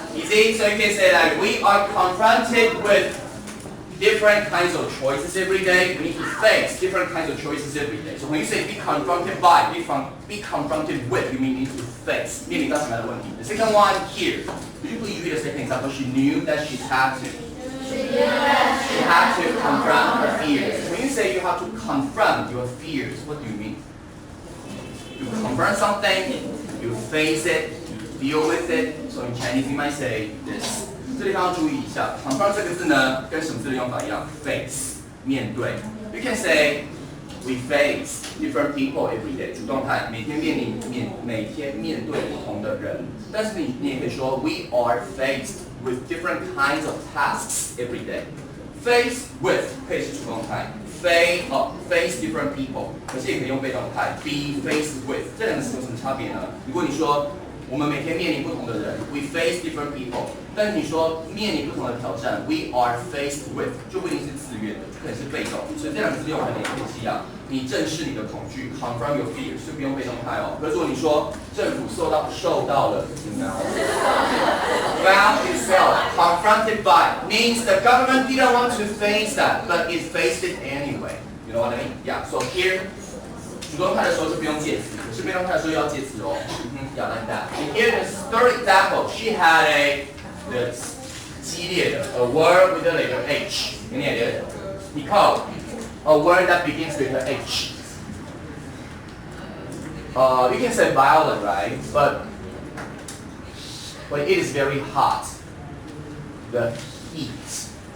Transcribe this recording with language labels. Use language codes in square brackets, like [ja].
[en] You see, so you can say like we are confronted with different kinds of choices every day. We need to face different kinds of choices every day. So when you say be confronted by, be confronted with, you mean need to face. [zh] 面临到什么样的问题 [en] The second one here. Could you please read the second example? She knew that she had to. She had to confront her fears. When you say you have to confront your fears, what do you mean? You confront something, you face it, you deal with it. So in Chinese you might say this. [zh] 这地方要注意一下 ，confront 这个字呢，跟什么字的用法一样 ？face 面对。 [en] You can say we face different people every day， [zh] 主动态，每天面对不同的人。但是你也可以说 [en] we are faced with different kinds of tasks every day。 [zh] face with 可以是主动态 [en] face different people， [zh] 可是也可以用被动态 [en] be faced with。 [zh] 这两个词有什么差别呢？如果你说我们每天面临不同的人 [en] we face different people。 [zh] 但是你说面临不同的挑战 [en] we are faced with [zh] 就不一定是自愿的，可能是被动。所以这两个字用法也是一样，你正视你的恐惧 [en] confront your fears [zh] 是不用被动态哦。可是如果你说政府受到了怎么样 [en] found itself confronted by means the government didn't want to face that but it faced it anyway. You know what I mean? Yeah. So here [zh] 主动态的时候是不用介词，可是被动态的时候要介词哦。 [en] Yeah, like that. And here the third example, she had that's [zh] 激烈的 [en] a word with a letter H. Any idea? Nicole, a word that begins with an H. You can say violent, right? But when it is very hot, the heated.